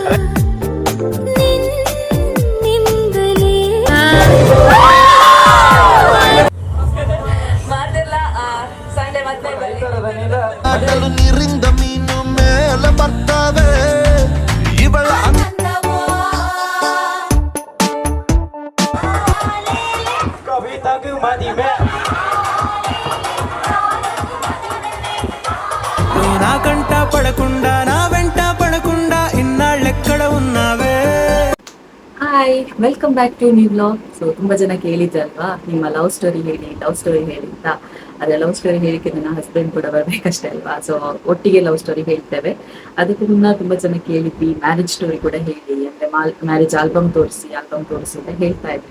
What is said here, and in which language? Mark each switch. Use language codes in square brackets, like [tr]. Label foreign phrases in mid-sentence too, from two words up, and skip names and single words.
[kn] ನೀರಿಂದ ಮೀನು ಮೇಲೆ ಬರ್ತವೆ ಇವಳ ಕವಿತಾಗೂ ಮದಿವೆ [te] నా కంట పడకుండా నా వెంట పడకుండా ఇన్నాళ్ళెక్కడ ఉన్నావే. [en] Hi, welcome back to new blog. [kn] ಸೊ ತುಂಬಾ ಜನ ಕೇಳಿದ್ರಲ್ವಾ, ನಿಮ್ಮ [en] love story [kn] ಹೇಳಿ ಅಂತ. ಅದೇ [en] love story [kn] ಹೇಳಿಕ್ಕೆ ನನ್ನ ಹಸ್ಬೆಂಡ್ ಕೂಡ ಬರ್ಬೇಕಷ್ಟೇ ಅಲ್ವಾ. ಸೊ ಒಟ್ಟಿಗೆ [en] love story [kn] ಹೇಳ್ತೇವೆ. ಅದಕ್ಕೂ ಮುನ್ನ ತುಂಬಾ ಜನ ಕೇಳಿದ್ವಿ [en] marriage story [kn] ಕೂಡ ಹೇಳಿ, ಅಂದ್ರೆ [en] marriage album [kn] ತೋರಿಸಿ ಅಂತ ಹೇಳ್ತಾ ಇದ್ವಿ.